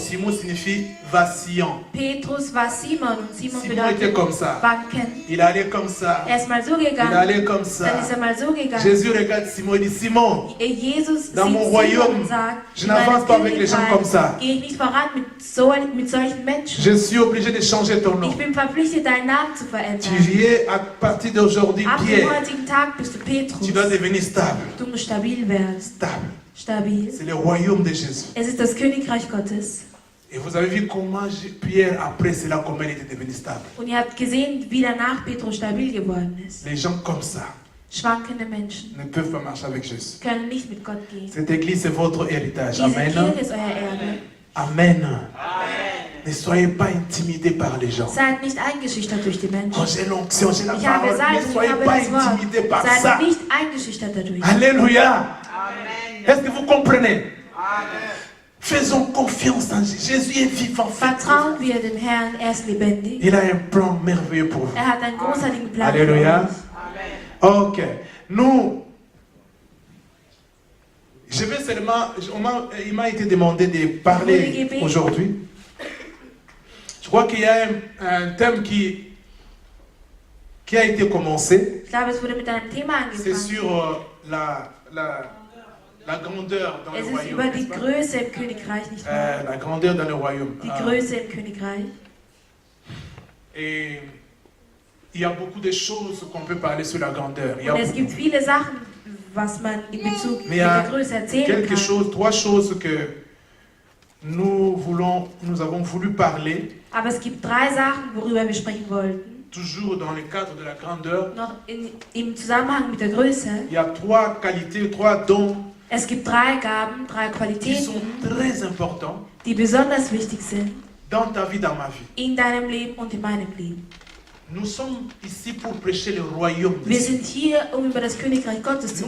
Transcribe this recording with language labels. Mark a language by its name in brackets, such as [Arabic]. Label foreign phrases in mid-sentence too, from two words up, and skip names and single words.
[French] Simon signifie vacillant. [German] Petrus war Simon und Simon [French] Simon était [German] bedeutet [French] comme ça. [German] wanken. [French] Il allait comme ça. [German] Er ist mal so [French] Il [German] gegangen, [French] allait comme [German] dann [French] ça. [German] ist mal so gegangen. [French] Jésus regarde Simon et dit, Simon, [German] Jesus [French] Dans [German] sieht [French] mon [German] Simon [French] royaume, [German] und sagt, [French] je [German] in meinem [French] n'avance pas avec les gens [German] Königreich [French] comme ça. [German] gehe ich nicht voran mit solchen Menschen. [French] je suis obligé de changer ton nom. [German] Ich bin verpflichtet, deinen Namen zu [French] Tu [German] verändern. [French] es à partir d'aujourd'hui [German] Ab dem [French] Pierre. [German] heutigen Tag bist du Petrus. [French] Tu dois devenir stable. [German] Du musst stabil werden. [French] Stable. [German] Stabil. [French] C'est le royaume de Jésus. [German] Es ist das Königreich Gottes. [French] Et vous avez vu comment Pierre, après cela, comment il était devenu stable. [German] Und ihr habt gesehen, wie danach Petrus stabil geworden ist. [French] Les gens comme ça [German] Schwankende Menschen [French] ne peuvent pas marcher avec Jésus. [German] können nicht mit Gott gehen. [French] Cette église, c'est votre héritage. [German] Diese [French] Amen. [German] Kirche ist euer Erbe. Amen. [French] Ne soyez pas intimidés par les gens. [German] Seid nicht eingeschüchtert durch die [French] Oh, [German] Menschen. [French] j'ai l'onction, j'ai la [German] Ich habe [French] parole. [German] Salbung, [French] Ne [German] ich [French] soyez [German] habe [French] pas [German] das Wort. [French] intimidés par [German] Seid [French] ça. [German] nicht eingeschüchtert dadurch. [French] Alléluia. Est-ce que vous comprenez? Faisons confiance en Jésus. Jésus est vivant. [German] Vertrauen wir dem Herrn, er ist lebendig. [French] Il a un plan merveilleux pour vous. [German] Er hat einen großartigen Plan. [French] Alléluia. [German] für euch. [French] Ok. Nous, je vais seulement, il m'a été demandé de parler aujourd'hui. Je crois qu'il y a un thème qui a été commencé. [German] Ich glaube, es wurde mit einem Thema [French] C'est [German] angefangen. [French] sur la grandeur dans le [German] Es ist [French] royaume. [German] über die [French] n'est-ce pas? [German] Größe im Königreich, nicht wahr? [French] La grandeur dans le royaume. [German] Die Größe im Königreich. [French] Et il y a beaucoup de choses qu'on peut parler sur la grandeur. Il y a [German] Und es gibt viele Sachen, was man in Bezug [French] Mais [German] mit [French] il y a [German] der Größe erzählen [French] quelque [German] kann. [French] chose, trois choses que nous avons voulu parler, [German] Aber es gibt 3 Sachen, worüber wir sprechen wollten. [French] toujours dans le cadre de la grandeur. [German] Noch im Zusammenhang mit der Größe. [French] Il y a 3 qualités, 3 dons [German] Es gibt 3 Gaben, 3 [French] qui sont [German] Qualitäten, [French] très importants [German] die besonders wichtig sind [French] dans ta vie, dans ma vie. [German] in deinem Leben und in meinem Leben. [French] Nous sommes ici pour prêcher le royaume de [German] Wir [French] Dieu. [German] sind hier, um über das Königreich Gottes zu